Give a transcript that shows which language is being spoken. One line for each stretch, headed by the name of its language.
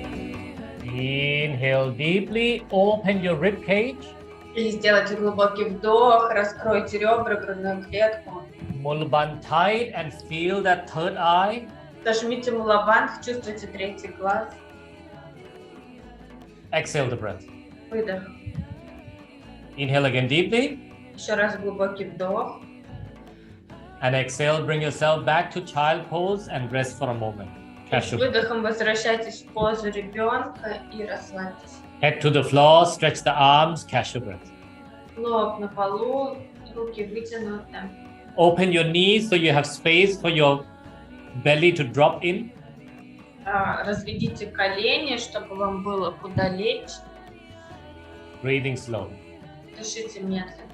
English: Inhale deeply, open your rib cage.
Russian: И сделайте глубокий вдох, раскройте ребра, грудную клетку.
English: Mulban tight and feel that third eye.
Russian: Зажмите мулабандх, чувствуйте третий глаз.
English: Exhale the breath.
Russian: Выдох.
English: Inhale again deeply.
Russian: Еще раз глубокий вдох.
English: And exhale, bring yourself back to child pose and rest for a moment.
Russian: С выдохом возвращайтесь в позу ребенка и расслабьтесь.
English: Head to the floor, stretch the arms, catch your breath.
Russian: Лоб на полу, руки вытянуты.
English: Open your knees so you have space for your belly to drop in.
Russian: Разведите колени, чтобы вам было куда лечь.
English: Breathing slow.
Russian: Дышите медленно.